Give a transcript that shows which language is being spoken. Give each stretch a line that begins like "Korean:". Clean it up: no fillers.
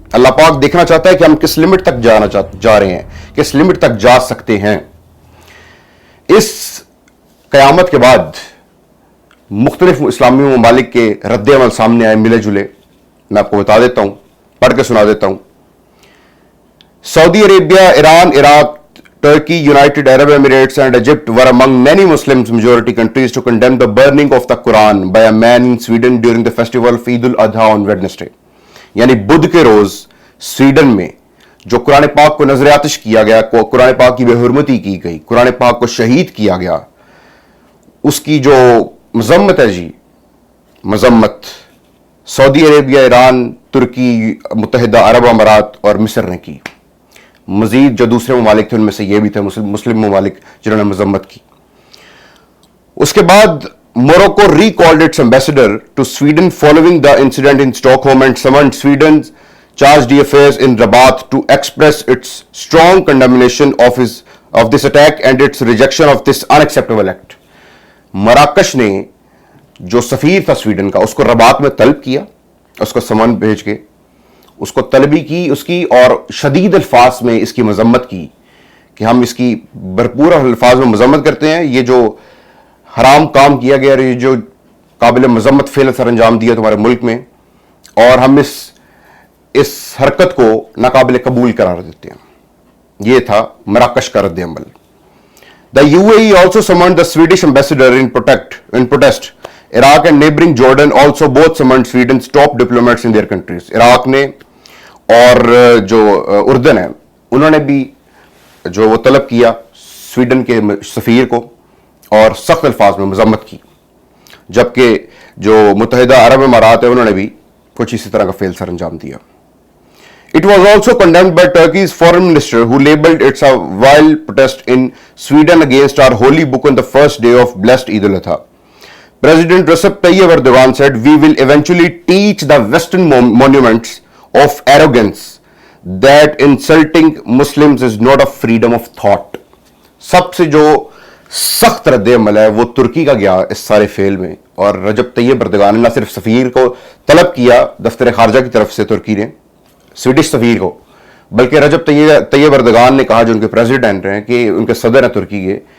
Hindi: अल्लाह पाक देखना चाहता है कि हम किस लिमिट तक जा रहे हैं, किस लिमिट तक जा सकते हैं। इस क़यामत के बाद मुख्तलिफ इस्लामी ममालिक के रद्द अमल सामने आए मिले जुले। मैं आपको बता देता हूं, पढ़ के सुना देता हूं।
English: Saudi Arabia, Iran, Iraq, Turkey, United Arab Emirates and Egypt were among many Muslim majority countries to condemn the burning of the Quran by a man in Sweden during the festival of Eid al-Adha on Wednesday।
Hindi: यानी बुध के रोज Sweden में जो कुरान पाक को नजर आतिश किया गया, कुरान पाक की बेहुरमती की गई, कुरान पाक को शहीद किया गया, उसकी जो मजम्मत है जी, मजम्मत सऊदी अरेबिया, ईरान, तुर्की, मुत्तहिदा अरब अमारात और मिस्र ने की। मजीद जो दूसरे ममालिक थे उनमें से ये भी थे मुस्लिम ममालिक जिन्होंने मजम्मत की। उसके बाद
English: Morocco recalled its ambassador to Sweden following the incident in Stockholm and summoned Sweden's charged DFAs in Rabat to express its strong condemnation of this attack and its rejection of this unacceptable act.
Hindi: मराकश ने जो सफीर था Sweden का उसको Rabat में तलब किया, उसको समन भेज के उसको तलबी की उसकी, और शदीद अल्फाज में इसकी मजम्मत की कि हम इसकी भरपूर अल्फाज में मजम्मत करते हैं, ये जो हराम काम किया गया, ये जो काबिल मजम्मत फेल सर अंजाम दिया तुम्हारे मुल्क में, और हम इस हरकत को नाकाबिल कबूल करार देते हैं। ये था मराकश का रद्द अमल।
English: The UAE also summoned the Swedish ambassador in protest. Iraq and neighboring Jordan also both summoned Sweden's top diplomats in their countries.
Hindi: Iraq ने और जो उर्दन है उन्होंने भी जो वो तलब किया स्वीडन के सफीर को और सख्त अल्फाज में मजम्मत की, जबकि जो मुत्तहिदा अरब अमारात है उन्होंने भी कुछ इसी तरह का फेल सर अंजाम दिया।
English: It was also condemned by Turkey's foreign minister, who labeled it a vile protest in Sweden against our holy book on the first day of blessed Eid al-Adha. President Recep Tayyip Erdogan said, "We will eventually teach the Western monuments of arrogance that insulting Muslims is not a freedom of thought."
Hindi: सबसे जो सख्त रद्द अमल है वो तुर्की का गया इस सारे फेल में, और रजब तैयब एर्दोगान ने न सिर्फ सफीर को तलब किया दफ्तर खारजा की तरफ से तुर्की ने स्वीडिश सफीर को, बल्कि रजब तैयब एर्दोगान ने कहा जो उनके प्रेसिडेंट हैं कि उनके सदर हैं तुर्की के,